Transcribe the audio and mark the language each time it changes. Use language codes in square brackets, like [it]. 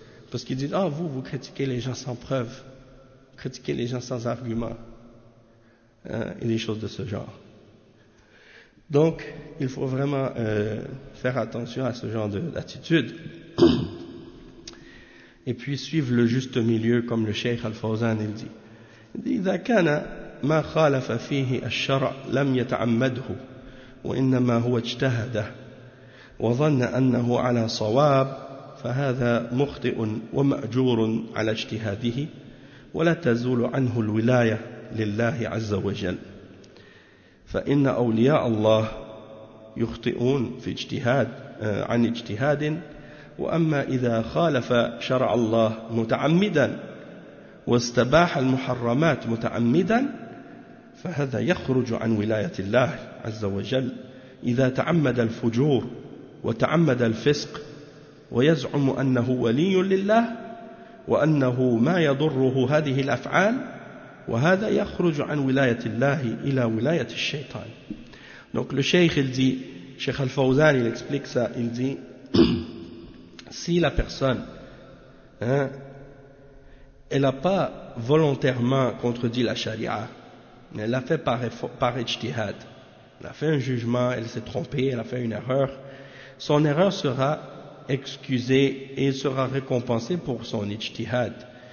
[fr] Parce qu'ils disent, vous critiquez les gens sans preuve, vous critiquez les gens sans argument, et des choses de ce genre. Donc, il faut vraiment faire attention à ce genre d'attitude. Et puis suivre le juste milieu, comme le Cheikh Al-Fawzan il dit. [ar] إذا كان ما خالف فيه الشرع لم يتعمده وإنما هو اجتهده وظن أنه على صواب فهذا مخطئ ومأجور على اجتهاده ولا تزول عنه الولاية لله عز وجل فإن أولياء الله يخطئون في اجتهاد عن اجتهاد وأما إذا خالف شرع الله متعمدا واستباح المحرمات متعمدا فهذا يخرج عن ولاية الله عز وجل إذا تعمد الفجور وتعمد الفسق ويزعم أنه ولي لله وأنه ما يضره هذه الأفعال وهذا يخرج عن ولاية الله إلى ولاية الشيطان. [fr] Donc le Cheikh il dit, Cheikh Al-Fawzan il explique ça, il dit si la personne elle n'a pas volontairement contredit la charia, mais elle l'a fait par ijtihad, elle a fait un jugement, elle s'est trompée, elle a fait une erreur, son erreur sera excusée et sera récompensée pour son ijtihad.